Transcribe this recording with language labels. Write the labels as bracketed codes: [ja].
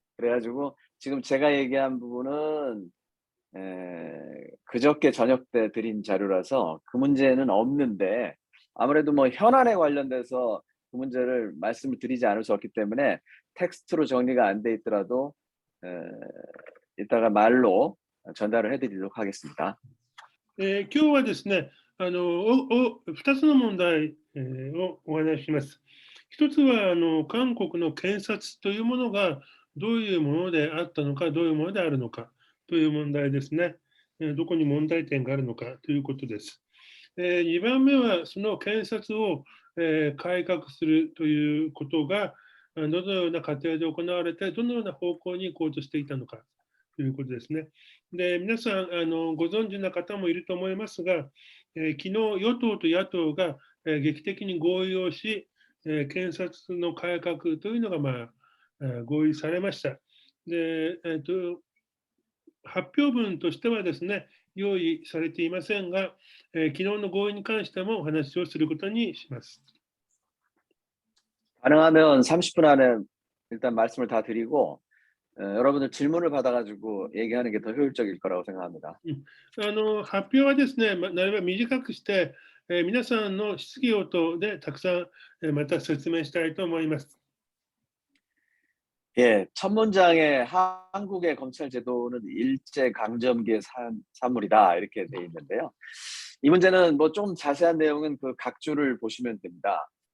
[ko] 그래가지고 지금 제가 얘기한 부분은 그저께 저녁 때 드린 자료라서 그 문제는 없는데 아무래도 뭐 현안에 관련돼서 그 문제를 말씀을 드리지 않을 수 없기 때문에 텍스트로 정리가 안 돼 있더라도 이따가 말로 전달을 해드리도록 하겠습니다. [ja] 今日はですね、2つの問題、をお話しします。一つは韓国の検察というものがどういうものであったのか、どういうものであるのかという問題ですね。どこに問題点があるのかということです。2番目はその検察を、改革するということがどのような過程で行われて、どのような方向に行こうとしていたのかということですね。で、皆さんご存知な方もいると思いますが、昨日与党と野党が、劇的に合意をし、検察の改革というのが、合意されました。で、発表文としてはですね、用意されていませんが、昨日の合意に関してもお話をすることにします。 [ko] 가능하면 30분 안에 일단 말씀을 다 드리고 여러분들 질문을 받아가지고 얘기하는 게 더 효율적일 거라고 생각합니다. [ja] 発表はですね、なるべく短くして、皆さんの質疑応答でたくさん、また説明したいと思います。 [ko] 예, 첫 문장에 한국의 검찰 제도는 일제 강점기의 산물이다 이렇게 돼 있는데요. 이 문제는 뭐 좀 자세한 내용은 그 각 줄을 보시면 됩니다.